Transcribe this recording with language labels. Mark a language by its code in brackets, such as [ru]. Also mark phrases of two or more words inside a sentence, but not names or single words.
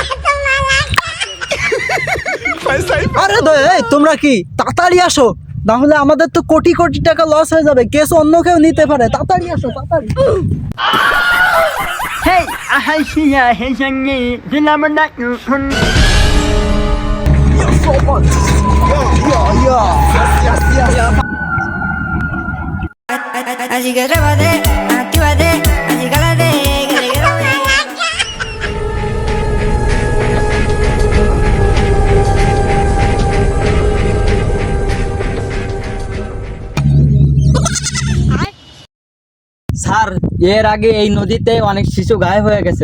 [bn] আরে দয়া, এই তোমরা কি তাড়াতাড়ি আসো, না হলে আমাদের তো কোটি কোটি টাকা লস হয়ে যাবে। কেস অন্য কেউ নিতে পারে, তাড়াতাড়ি আসো তাড়াতাড়ি। Hey, ahasiya hesangi dinamana kun. [es] Así que atrévate, actívate, así cálate, que te quiero ver. [bn] স্যার, এর আগে এই নদীতে অনেক শিশু গায়েব হয়ে গেছে।